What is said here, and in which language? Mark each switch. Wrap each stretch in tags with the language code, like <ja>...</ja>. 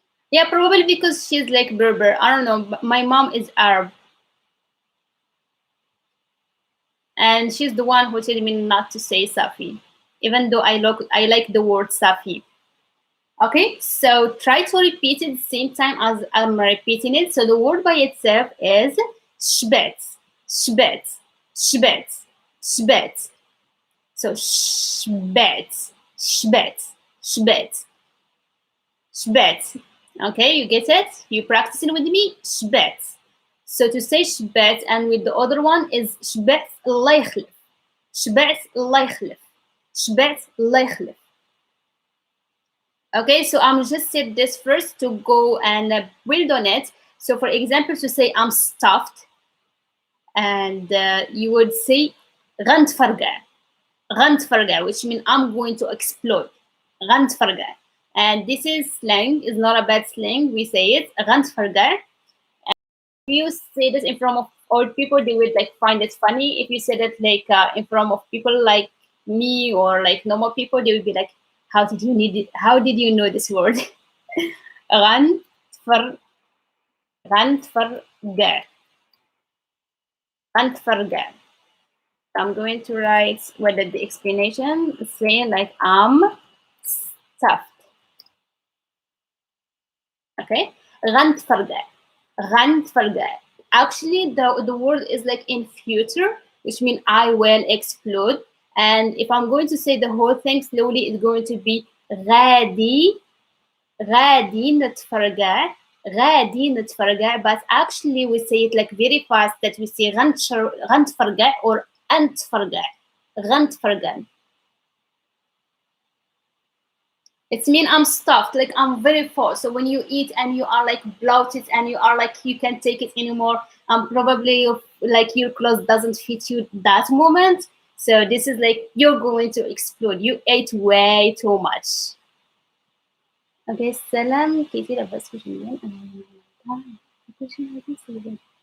<en>Yeah, probably because she's like Berber. I don't know. My mom is Arab, and she's the one who told me not to say Safi, even though I like the word Safi. Okay, so try to repeat it the same time as I'm repeating it. So the word by itself is</en> <ar>شبعت, شبعت, شبعت, شبعت. So شبعت, شبعت, شبعت, شبعت.</ar> <en>Okay, you get it? You practicing with me?</en> <ar>شبعت.</ar> <en>So to say</en> <ar>شبعت</ar> <en>and with the other one is</en> <ar>شبعت الله يخلف. شبعت الله يخلف. شبعت الله يخلف.</ar> <en>Okay, so I'm just said this first to go and build on it. So for example, to say I'm stuffed, and you would say</en> <ar>غنت فرقع. غنت فرقع,</ar> <en>which means I'm going to explode.</en> <ar>غنت فرقع.</ar> <en>And this is slang, is not a bad slang. We say it</en> <ar>غنت فرقع.</ar> <en>If you say this in front of old people, they would like find it funny. If you said it like in front of people like me or like normal people, they would be like, how did you need it? How did you know this word?</en> <ar>غنت فر غنت فرقع. غنت فرقع.</ar> <en>I'm going to write whether the explanation saying like I'm stuffed.</en> <ar>Okay, غنت فرقع. غنت فرقع.</ar> <en>Actually, the word is like in future, which means I will explode. And if I'm going to say the whole thing slowly, it's going to be</en> <ar>غادي غادي نتفرقع. غادي نتفرقع.</ar> <en>But actually, we say it like very fast that we say</en> <ar>غنت فرقع</ar> <en>or</en> <ar>أنت فرقع. غنت فرقع.</ar> <en>It's mean I'm stuffed, like I'm very full. So when you eat and you are like bloated and you are like you can't take it anymore, probably like your clothes doesn't fit you that moment. So this is like you're going to explode. You ate way too much.</en> <ar>Okay, سلام كيفي لاباس واش مزيان انا كلشي غادي نسولك.</ar>